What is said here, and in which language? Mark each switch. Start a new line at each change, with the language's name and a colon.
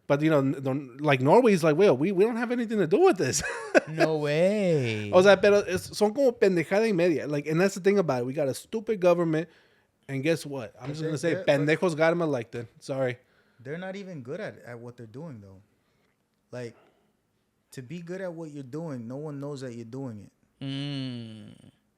English: But like Norway's like, well, we don't have anything to do with this. No way.
Spanish: O sea, pero son como pendejada y media.
English: Like, and that's the thing about it. We got a stupid government. And guess what? I'm just going to say, pendejos got him elected. Sorry. They're not even good at what they're doing, though. Like, to be good at what you're doing, no one knows that you're doing it.